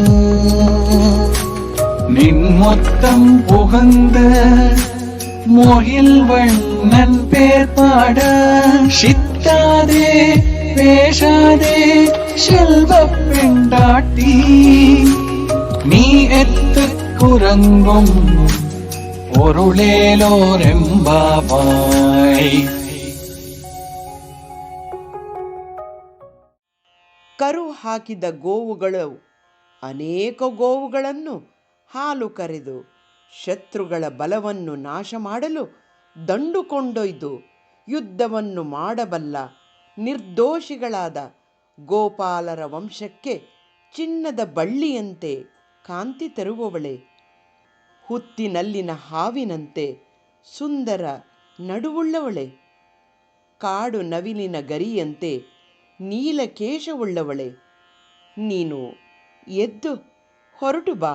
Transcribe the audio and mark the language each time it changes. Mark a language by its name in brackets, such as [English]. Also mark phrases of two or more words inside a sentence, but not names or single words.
[Tamil] நின் மொத்தம் புகந்த மொயில் வண்ணன் பேர் பாட சித்தாதே பேசாதே செல்வ பெண்டாட்டி நீ எத்து குரங்கும் பொருளேலோரெம்பாவாய். [Kannada] ಕರು ಹಾಕಿದ ಗೋವುಗಳು ಅನೇಕ ಗೋವುಗಳನ್ನು ಹಾಲು ಕರೆದು ಶತ್ರುಗಳ ಬಲವನ್ನು ನಾಶ ಮಾಡಲು ದಂಡು ಕೊಂಡೊಯ್ದು ಯುದ್ಧವನ್ನು ಮಾಡಬಲ್ಲ ನಿರ್ದೋಷಿಗಳಾದ ಗೋಪಾಲರ ವಂಶಕ್ಕೆ ಚಿನ್ನದ ಬಳ್ಳಿಯಂತೆ ಕಾಂತಿ ತರುವವಳೆ, ಹುತ್ತಿನಲ್ಲಿನ ಹಾವಿನಂತೆ ಸುಂದರ ನಡುವುಳ್ಳವಳೆ, ಕಾಡು ನವಿಲಿನ ಗರಿಯಂತೆ ನೀಲಕೇಶವುಳ್ಳವಳೆ, ನೀನು ಎದ್ದು ಹೊರಟು ಬಾ.